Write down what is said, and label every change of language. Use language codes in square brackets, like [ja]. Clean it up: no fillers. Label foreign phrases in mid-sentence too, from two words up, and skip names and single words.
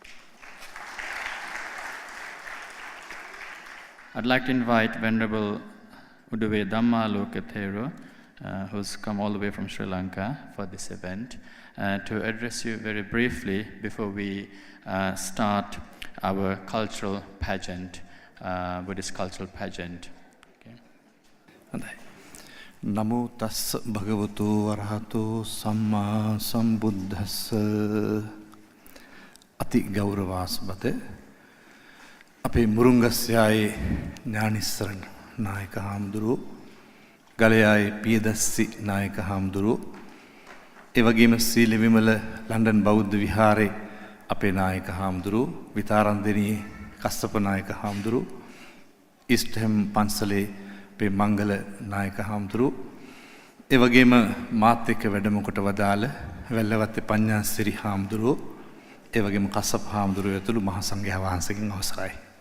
[en] I'd like to invite Venerable Uduve Dhammaloka Thero, who's come all the way from Sri Lanka for this event, to address you very briefly before we start our cultural pageant, Buddhist cultural pageant. Okay. [pi] Namo tassa bhagavato arahato samma sambuddhassa. [si] අති ගෞරවාස්පද අපේ මුරුංගස්යායේ ඥානිස්සරණ නායක හාමුදුරුවෝ, ගලයායේ පියදස්සි නායක හාමුදුරුවෝ, ඒ වගේම සීල විමල ලන්ඩන් බෞද්ධ විහාරේ අපේ නායක හාමුදුරුවෝ, විතාරන්දෙනියේ කස්සප නායක හාමුදුරුවෝ, ඊස්ට්හැම් පන්සලේ අපේ මංගල නායක හාමුදුරුවෝ, ඒ වගේම මාත් එක්ක වැඩම කොට වදාළ වැල්ලවත්තේ පඤ්ඤාසිරි හාමුදුරුවෝ, ඒ වගේම කස්සප හාමුදුරුවෝ ඇතුළු මහා සංඝයා වහන්සේගෙන් අවසරයි.